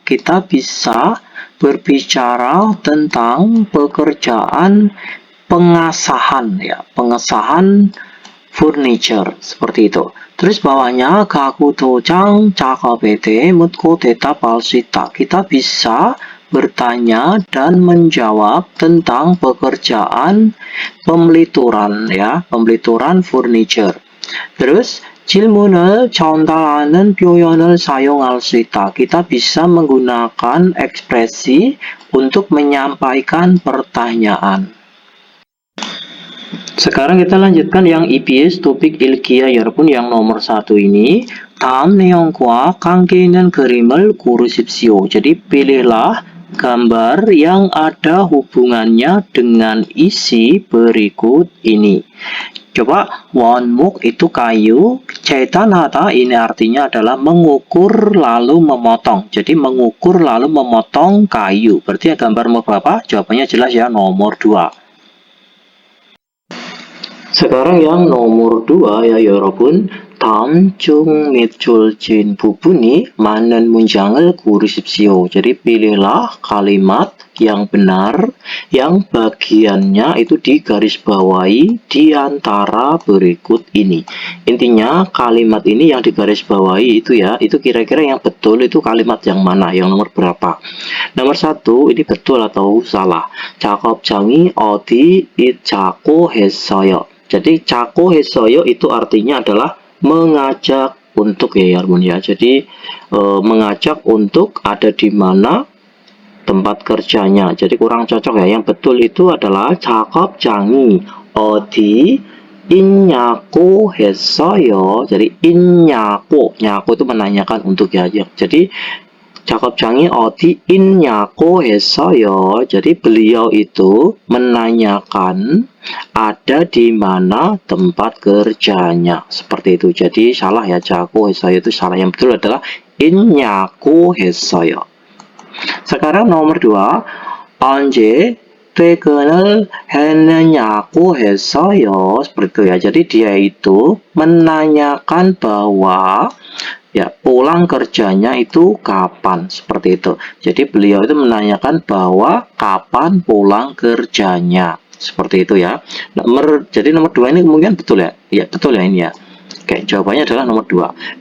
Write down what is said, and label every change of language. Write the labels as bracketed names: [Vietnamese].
[Indonesian] Kita bisa berbicara tentang pekerjaan pengesahan ya, pengesahan furniture seperti itu. [Korean] Terus bawahnya 가구 도장 작업에 대해 묻고 대답할 수 있다. [Indonesian] Kita bisa bertanya dan menjawab tentang pekerjaan pemlituran ya, pemlituran furniture. [Korean] Terus 질문을 전달하는 표현을 사용할 수 있다. [Indonesian] Kita bisa menggunakan ekspresi untuk menyampaikan pertanyaan. Sekarang kita lanjutkan yang EBS topik ilkiah 여러분 yang nomor 1 ini. [Korean] 다음 내용과 관계 있는 그림을 고르십시오. [Indonesian] Jadi pilihlah gambar yang ada hubungannya dengan isi berikut ini. Coba, 원목 itu kayu, 재단하다 ini artinya adalah mengukur lalu memotong. Jadi mengukur lalu memotong kayu. Berarti gambar nomor berapa? Jawabannya jelas ya, nomor 2. Sekarang yang nomor 2 ya 여러분. [Korean] 다음 중 밑줄진 부분이 맞는 문장을 고르십시오. [Indonesian] Jadi pilihlah kalimat yang benar, yang bagiannya itu digarisbawahi di antara berikut ini. Intinya kalimat ini yang digarisbawahi itu ya, itu kira-kira yang betul itu kalimat yang mana, yang nomor berapa. Nomor 1 ini betul atau salah. [Korean] 작업장이 어디 있자고 했어요. [Indonesian] Jadi [Korean] 자고 했어요 [Indonesian] itu artinya adalah mengajak untuk ya Yarmun ya. Jadi mengajak untuk ada di mana tempat kerjanya. Jadi kurang cocok ya. Yang betul itu adalah [Korean] 작업장이 어디 있냐고 했어요. [Indonesian] Jadi 있냐고, 냐고 itu menanyakan untuk ya. [Korean] Jadi 작업장이 어디 있냐고 했어요. [Indonesian] Jadi beliau itu menanyakan ada di mana tempat kerjanya. Seperti itu. Jadi salah ya, [Korean] 자고 했어요 [Indonesian] itu salah. Yang betul adalah [Korean] 있냐고 했어요. [Indonesian] Sekarang nomor 2. [Korean] 언제 퇴근을 했느냐고 했어요. [Indonesian] Seperti itu ya. Jadi dia itu menanyakan bahwa ya pulang kerjanya itu kapan, seperti itu. Jadi beliau itu menanyakan bahwa kapan pulang kerjanya, seperti itu ya. Jadi nomor 2 ini kemungkinan betul ya. Ya betul ya ini ya. Oke, jawabannya adalah nomor 2.